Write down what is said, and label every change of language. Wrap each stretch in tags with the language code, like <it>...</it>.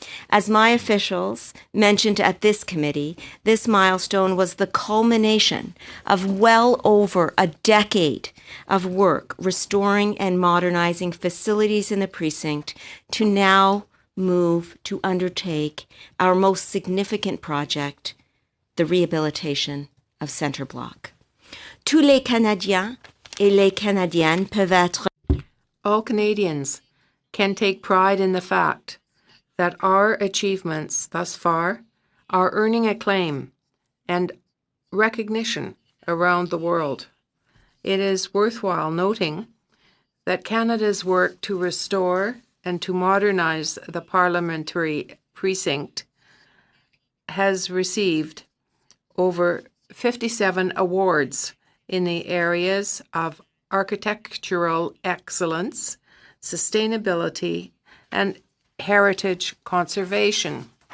<en>As my officials mentioned at this committee, this milestone was the culmination of well over a decade of work restoring and modernizing facilities in the precinct to now move to undertake our most significant project, the rehabilitation of Centre Block.</en> <fr>Tous les Canadiens et les Canadiennes peuvent être...</fr> <en>All Canadians can take pride in the fact that our achievements thus far are earning acclaim and recognition around the world. It is worthwhile noting that Canada's work to restore and to modernize the parliamentary precinct has received over 57 awards in the areas of architectural excellence, sustainability, and heritage conservation.</en>